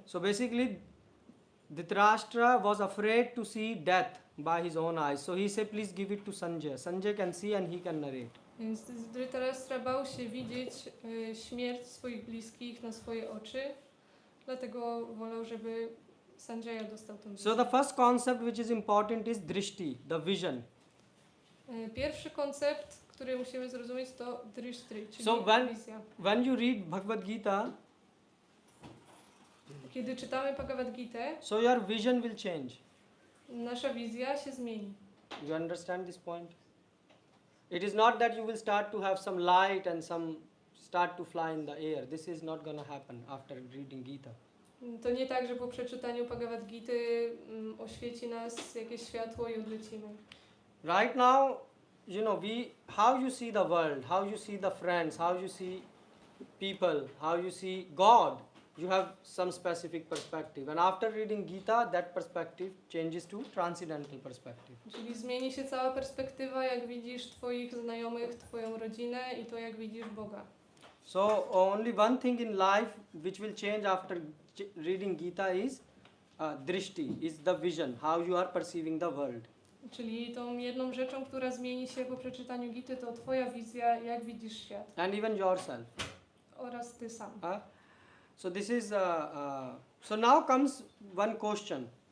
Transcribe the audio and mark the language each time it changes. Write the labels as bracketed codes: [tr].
[en] So basically, Dhritarashtra was afraid to see death by his own eyes. So he said, please give it to Sanjay. Sanjay can see and he can narrate. [pl] Więc Dhritarashtra bał się widzieć śmierć swoich bliskich na swoje oczy, dlatego wolał, żeby Sanjaya dostał tę wizję. [en] So the first concept which is important is drishti, the vision. [pl] Pierwszy koncept, który musimy zrozumieć, to drishtri, czyli [en] So [pl] wizja. [en] when you read Bhagavad Gita, [pl] Kiedy czytamy Bhagavad Gitę, [en] so your vision will change. [pl] nasza wizja się zmieni. [en] You understand this point? It is not that you will start to have some light and start to fly in the air. This is not going to happen after reading Gita. [pl] To nie tak, że po przeczytaniu Bhagavad Gity oświeci nas jakieś światło i odlecimy. [en] Right now, how you see the world, how you see the friends, how you see people, how you see God, you have some specific perspective. And after reading Gita, that perspective changes to transcendental perspective. [pl] Czyli zmieni się cała perspektywa, jak widzisz Twoich znajomych, Twoją rodzinę i to, jak widzisz Boga. [en] So only one thing in life which will change after reading Gita is drishti, is the vision, how you are perceiving the world. [pl] Czyli tą jedną rzeczą, która zmieni się po przeczytaniu Gity, to Twoja wizja, jak widzisz świat. [en] And even yourself. [pl] Oraz Ty sam. [en] So this is so now comes one question.